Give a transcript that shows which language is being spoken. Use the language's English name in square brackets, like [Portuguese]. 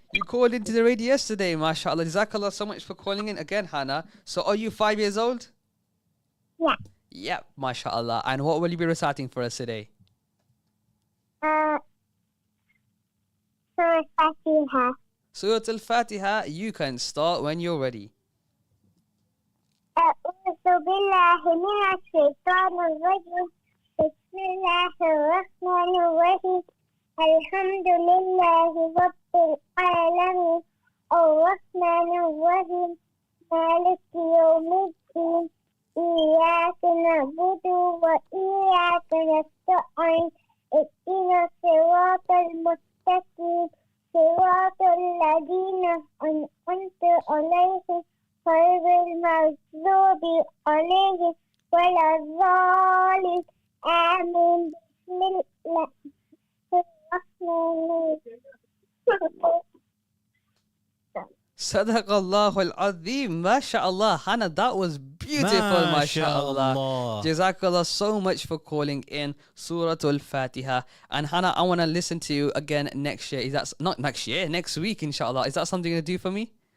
[English] You called into the radio yesterday, mashallah. Jazakallah so much for calling in again, Hannah. So are you 5 years old? Yeah. Yep, mashallah. And what will you be reciting for us today? Surah Fatiha. Surah Al-Fatiha, you can start when you're ready. [Arabic] أعوذ بالله من الشيطان الرجيم بسم الله الرحمن الرحيم الحمد لله رب العالمين الرحمن الرحيم مالك يوم الدين إياك نعبد وإياك نستعين اهدنا الصراط المستقيم صراط الذين أنعمت عليهم غير المغضوب عليهم ولا الضالين آمين بسم الله الرحمن الرحيم. Sadaqallahu al-Azim. MashaAllah. [English] Hannah, that was beautiful. MashaAllah. Jazakallah so much for calling in Surah Al-Fatiha. And Hannah, I want to listen to you again next year. Is that not next year? Next week, inshallah. Is that something you're going to do for me?